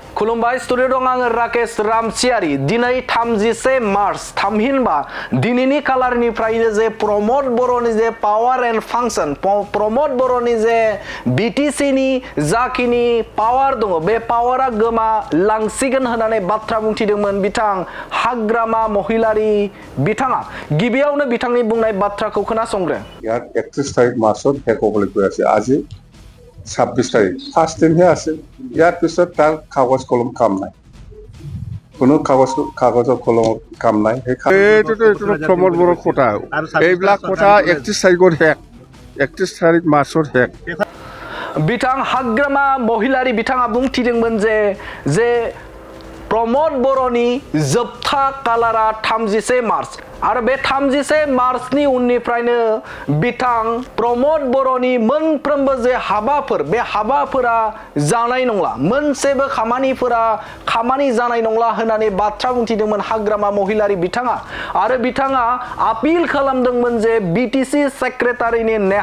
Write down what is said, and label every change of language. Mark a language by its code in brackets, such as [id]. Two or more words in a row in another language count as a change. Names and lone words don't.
[brx] खुलुमबाय स्टुडिअ दं आङो राकेश रामसियारि दिनै 31 मार्च थामहिनबा दिनैनि कालारनिफ्रायनो जे प्रमोद बर'नि जे [en] power and function [brx] प्रमोद बर'नि जे बिटिसि नि जाखिनि पावार दङ बे पावारा गोमा लांसिगोन होननानै बाथ्रा बुंथिदोंमोन बिथां हाग्रामा महिलारि बिथाङा गिबियावनो बिथांनि बुंनाय बाथ्राखौ खोनासंग्रो। [as] ইয়াত 31 তাৰিখ মাৰ্চত শেষ হ'বলৈ গৈ আছে। আজি 26 তাৰিখ ফাৰ্ষ্ট দিনহে আছে। ইয়াৰ পিছত তাৰ কাগজ কলম কাম নাই, কোনো কাগজৰ কলম কাম নাই। এইটোতো প্ৰমোদ বড়োৰ কথা, এইবিলাক কথা 31 তাৰিখত শেষ, 31 তাৰিখ মাৰ্চত শেষ। [brx] बिथां हाग्रामा महिलारि बिथाङा बुंथिदोंमोन जे प्रमोद बर'नि जोबथा कालारा 31 मार्च आरो बे 31 मार्चनि उननिफ्रायनो बिथां प्रमोद बर'नि मोनफ्रोमबो जे हाबाफोर बे हाबाफोरा जानाय नंला, मोनसेबो खामानि जानाय नंला होननानै बाथ्रा बुंथिदोंमन हाग्रामा महिलारि बिथाङा आरो बिथाङा आपिल खालामदोंमोन जे बिटिसि सेक्रेटारिनि